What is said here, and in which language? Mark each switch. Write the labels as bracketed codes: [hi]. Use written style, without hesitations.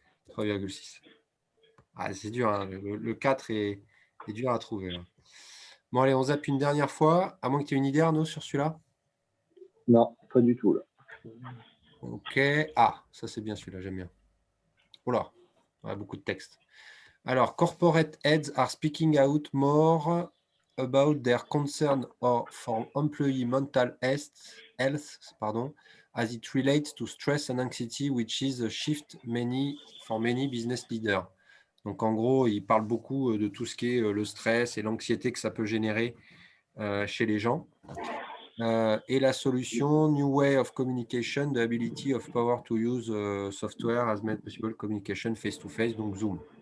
[fr] 3,6. Ah, c'est dur, hein. Le 4 est dur à trouver, là. Bon, allez, on zappe une dernière fois. À moins que tu aies une idée, Arnaud, sur celui-là. Non, pas du tout. Là. Ok. Ah, ça, c'est bien celui-là, j'aime bien. Oh là, ouais, beaucoup de texte. [en] Alors, corporate heads are speaking out more about their concern for employee mental health, pardon, as it relates to stress and anxiety, which is a shift for many business leaders. [fr] Donc, en gros, il parle beaucoup de tout ce qui est le stress et l'anxiété que ça peut générer chez les gens. Et la solution, [en] New Way of Communication, the ability of power to use software as made possible communication face-to-face, [fr] donc Zoom.